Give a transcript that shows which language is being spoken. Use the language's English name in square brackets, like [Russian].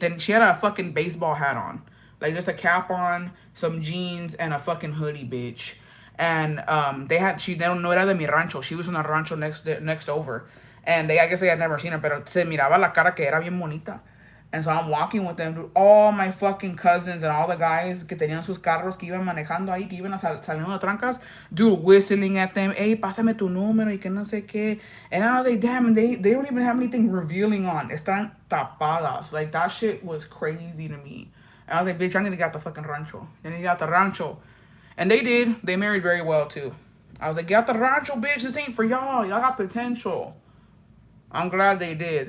[English] She had a fucking baseball hat on. Like, just a cap on, some jeans, and a fucking hoodie, bitch. And they don't know [Spanish] era de mi rancho. [English] She was in a rancho next over. And I guess they had never seen her, [Spanish] pero se miraba la cara que era bien bonita. [English] And so I'm walking with them, dude. All my fucking cousins and all the guys [Spanish] que tenían sus carros que iban manejando ahí, que iban saliendo de trancas, [English] dude, whistling at them, [Spanish] hey, pásame tu número y que no sé qué. [English] And I was like, damn, they don't even have anything revealing on. [Spanish] Están tapadas. [English] Like, that shit was crazy to me. And I was like, bitch, I need to get the fucking rancho. I need to get the rancho. And they did. They married very well, too. I was like, get the rancho, bitch. This ain't for y'all. Y'all got potential. I'm glad they did.